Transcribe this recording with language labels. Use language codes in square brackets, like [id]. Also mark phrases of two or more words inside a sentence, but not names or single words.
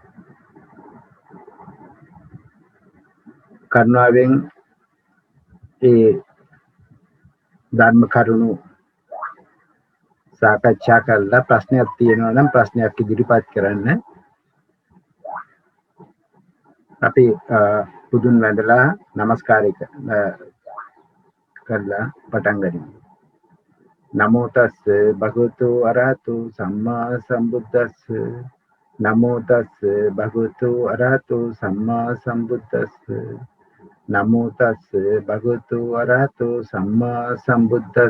[si] කරුණාවෙන් ඒ ධර්ම කරුණු සාකච්ඡා කරලා ප්‍රශ්නයක් තියෙනවා නම් ප්‍රශ්නයක් ඉදිරිපත් කරන්න. අපි පුදුන් වැඳලා নমස්කාරය කරලා පටන් ගනිමු. [pi] නමෝ තස්ස භගවතු අරහතු සම්මා සම්බුද්දස්ස. නමෝ තස්ස භගවතු අරහතු සම්මා සම්බුද්දස්ස. නමෝ තස්ස භගවතු අරහතු සම්මා සම්බුද්දස්ස.